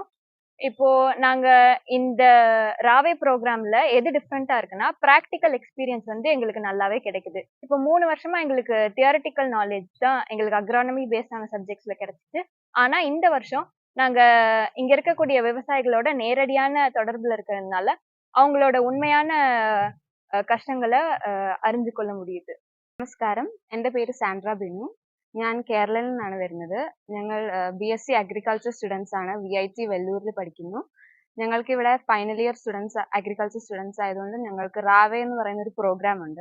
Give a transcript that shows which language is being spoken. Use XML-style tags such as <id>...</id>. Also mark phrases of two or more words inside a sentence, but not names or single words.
<ta>இப்போ நாங்க இந்த ராவே ப்ரோக்ராம்ல எது டிஃப்ரெண்டா இருக்குன்னா,</ta> <en>practical experience</en> <ta>வந்து எங்களுக்கு நல்லாவே கிடைக்குது. இப்போ 3 வருஷமா எங்களுக்கு</ta> <en>theoretical knowledge</en> <ta>தான் எங்களுக்கு</ta> <en>agronomy based</en> <ta>சப்ஜெக்ட்ஸ்ல கிடைச்சிச்சு. ஆனா இந்த வருஷம் நாங்க இங்க இருக்கக்கூடிய விவசாயிகளோட நேரடியான தொடர்புல இருக்கிறதுனால அவங்களோட உண்மையான</ta> <ml>കഷ്ടങ്ങളെ അറിഞ്ഞു കൊള്ള</ml> <ta>முடியுது.</ta> <ml>നമസ്കാരം, എൻ്റെ പേര് സാൻഡ്ര ബിനു. ഞാൻ കേരളയിൽ നിന്നാണ് വരുന്നത്. ഞങ്ങൾ</ml> <en>BSc agriculture students</en> <ml>ആണ്. VIT വെല്ലൂരിൽ പഠിക്കുന്നു. ഞങ്ങൾക്ക് ഇവിടെ</ml> <en>final year students, agriculture students</en> <ml>ആയതുകൊണ്ട് ഞങ്ങൾക്ക് റാവേ എന്ന് പറയുന്ന ഒരു പ്രോഗ്രാം ഉണ്ട്.</ml>